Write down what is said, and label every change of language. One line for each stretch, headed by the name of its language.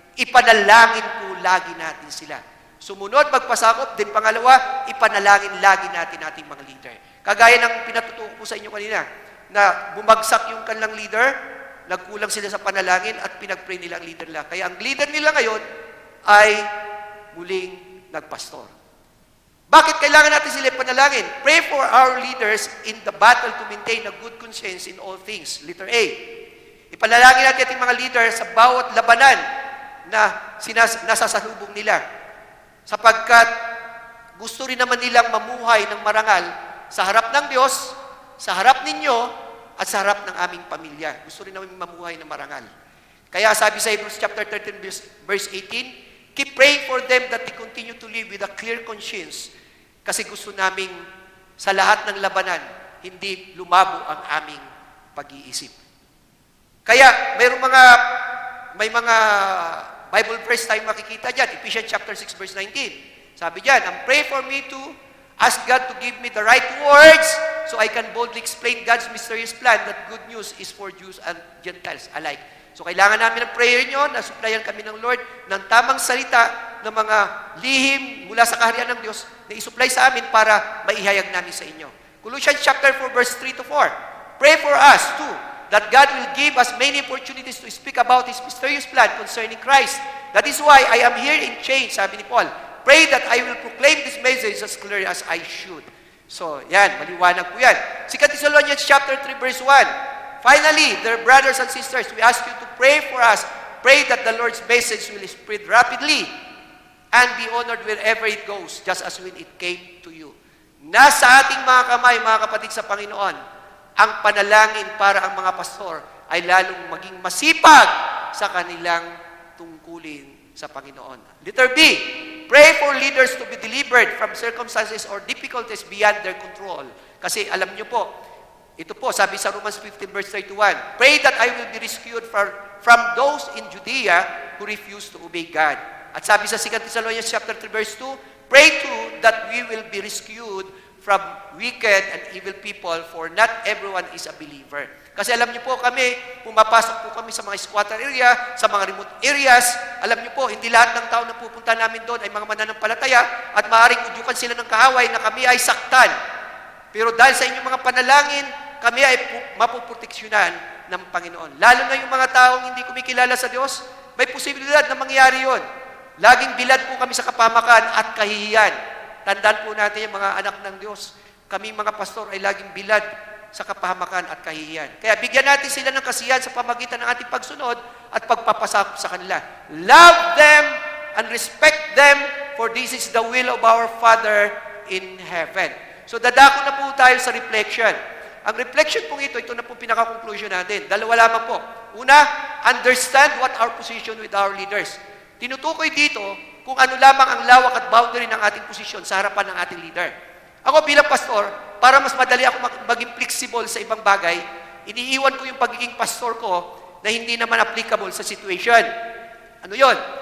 Filipino: Ipanalangin po lagi natin sila. Sumunod, magpasakop, din pangalawa, ipanalangin lagi natin ating mga leader. Kagaya ng pinatutuko ko sa inyo kanina, na bumagsak yung kanilang leader, nagkulang sila sa panalangin at pinag-pray nila ang leader nila. Kaya ang leader nila ngayon ay muling nagpastor. Bakit kailangan natin sila panalangin?
English: Pray for our leaders in the battle to maintain a good conscience in all things.
Filipino: Letter A. Ipanalangin natin ating mga leader sa bawat labanan na nasasalubong nila. Sapagkat gusto rin naman nilang mamuhay ng marangal sa harap ng Diyos, sa harap ninyo, at sa harap ng aming pamilya. Gusto rin namin mamuhay ng marangal. Kaya sabi sa
English: Hebrews chapter 13, verse 18, keep praying for them that they continue to live with a clear conscience.
Filipino: Kasi gusto naming sa lahat ng labanan, hindi lumabo ang aming pag-iisip. Kaya may mga Bible verse tayong makikita dyan.
English: Ephesians chapter 6, verse 19.
Filipino: Sabi dyan,
English: and pray for me to ask God to give me the right words so I can boldly explain God's mysterious plan that good news is for Jews and Gentiles alike.
Filipino: So kailangan namin ng prayer nyo na supplyan kami ng Lord ng tamang salita ng mga lihim mula sa kaharian ng Diyos na isupply sa amin para maihayag namin sa inyo.
English: Colossians chapter 4 verse 3 to 4. Pray for us too, that God will give us many opportunities to speak about His mysterious plan concerning Christ. That is why I am here in chains,
Filipino: sabi ni Paul.
English: Pray that I will proclaim this message as clearly as I should.
Filipino: So, yan, maliwanag po yan.
English: 2 Thessalonians chapter 3, verse 1. Finally, dear brothers and sisters, we ask you to pray for us. Pray that the Lord's message will spread rapidly and be honored wherever it goes, just as when it came to you.
Filipino: Nasa ating mga kamay, mga kapatid sa Panginoon, ang panalangin para ang mga pastor ay lalong maging masipag sa kanilang tungkulin sa Panginoon.
English: Letter B, pray for leaders to be delivered from circumstances or difficulties beyond their control.
Filipino: Kasi alam niyo po, ito po, sabi sa
English: Romans 15 verse 31, pray that I will be rescued from those in Judea who refuse to obey God.
Filipino: At sabi sa
English: 2 Thessalonians chapter 3 verse 2, pray too that we will be rescued from wicked and evil people, for not everyone is a believer.
Filipino: Kasi alam niyo po kami, pumapasok po kami sa mga squatter area, sa mga remote areas. Alam niyo po, hindi lahat ng tao na pupunta namin doon ay mga mananampalataya at maaaring udyukan sila ng kahaway na kami ay saktan. Pero dahil sa inyong mga panalangin, kami ay mapuproteksyonan ng Panginoon. Lalo na yung mga taong hindi kumikilala sa Diyos, may posibilidad na mangyari yon. Laging bilad po kami sa kapamakan at kahihiyan. Tandaan po natin yung mga anak ng Diyos. Kami mga pastor ay laging bilad sa kapahamakan at kahihiyan. Kaya bigyan natin sila ng kasiyahan sa pamagitan ng ating pagsunod at pagpapasakop sa kanila.
English: Love them and respect them, for this is the will of our Father in heaven.
Filipino: So dadako na po tayo sa reflection. Ang reflection pong ito na po pinaka-conclusion natin. Dalawa lamang po.
English: Una, understand what our position with our leaders.
Filipino: Tinutukoy dito kung ano lamang ang lawak at boundary ng ating posisyon sa harapan ng ating leader. Ako bilang pastor, para mas madali ako maging flexible sa ibang bagay, iniiwan ko yung pagiging pastor ko na hindi naman applicable sa situation. Ano yon?